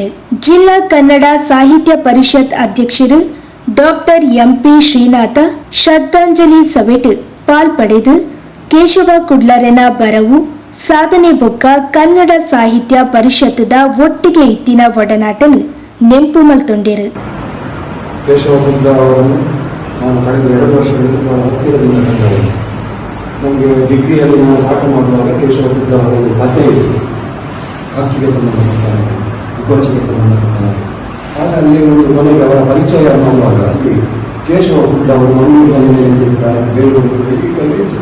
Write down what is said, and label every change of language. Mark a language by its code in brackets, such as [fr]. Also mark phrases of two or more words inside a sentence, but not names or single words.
[tcy] ಜಿಲ್ಲಾ ಕನ್ನಡ ಸಾಹಿತ್ಯ ಪರಿಷತ್ ಅಧ್ಯಕ್ಷರು ಡಾಕ್ಟರ್ ಎಂಪಿ ಶ್ರೀನಾಥ ಶ್ರದ್ಧಾಂಜಲಿ ಸಭೆಟ್ ಪಾಲ್ಪಡೆದು ಕೇಶವ ಕುಡ್ಲರನ ಬರವು ಸಾಧನೆ ಬೊಕ್ಕ ಕನ್ನಡ ಸಾಹಿತ್ಯ ಪರಿಷತ್ದ ಒಟ್ಟಿಗೆ ಇತ್ತಿನ ಒಡನಾಟನು ನೆಂಪು ಮಲ್ತೊಂಡೆರು. [kn] ಕೇಶವ ಕುಡ್ಲ ಅವರನ್ನು ನಾನು ಕಳೆದ 2 ವರ್ಷಗಳಿಂದ ಬಹಳ ಹತ್ತಿರದಿಂದ ಕಂಡವರು. ನಮಗೆ ಡಿಗ್ರಿಯಲ್ಲಿ ನಾವು ಪಾಠ ಮಾಡುವಾಗ ಕೇಶವ ಕುಡ್ಲ ಅವರ ಒಂದು ಕಥೆ ಇದೆ, ಹಕ್ಕಿಗೆ ಸಂಬಂಧಪಟ್ಟ ವಿಕೋಚನೆಗೆ ಸಂಬಂಧಪಟ್ಟ. ಆಗ ಅಲ್ಲಿ ಒಂದು ಮನೆಗೆ ಅವರ ಪರಿಚಯ ಮಾಡುವಾಗ ಅಲ್ಲಿ ಕೇಶವ ಕುಡ್ಲ ಅವರು ಮಂಗಳೂರಿನಲ್ಲಿ ನೆಲೆಸಿರ್ತಾರೆ, ಬೆಂಗಳೂರು ಇತ್ತು.